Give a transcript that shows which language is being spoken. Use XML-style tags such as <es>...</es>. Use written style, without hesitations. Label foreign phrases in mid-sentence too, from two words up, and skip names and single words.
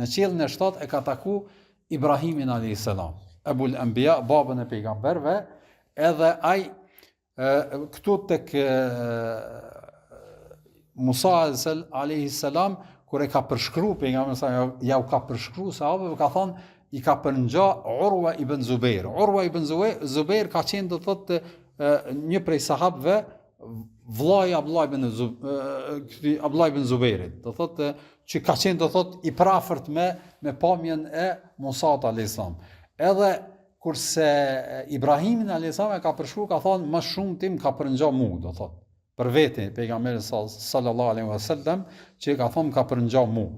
<sq>Në qiellin e shtatë e ka taku Ibrahimin</sq> <ar>عليه السلام, أبو الأنبياء,</ar> <sq>babën e pejgamberëve, edhe ai këtu tek Musa</sq> <ar>عليه السلام</ar> <sq>kur e ka përshkruar pejgamberi ja u ka përshkruar sahabëve, ka thonë i ka përngja Urwa ibn Zubair. Urwa ibn Zubair ka qenë do thotë një prej sahabëve, vllai Abdullah ibn Zubairit. Do thotë që ka qenë do thotë i prafërt me pamjen e Musa</sq> <ar>عليه السلام.</ar> <sq>Edhe kurse Ibrahimin</sq> <ar>عليه السلام</ar> <sq>e ka përshkruar, ka thonë më shumë tim ka përngja mua, do thotë për vete pejgamberi</sq> <ar>صلى الله عليه وسلم,</ar> <sq>që ka thonë ka përngja mua.</sq>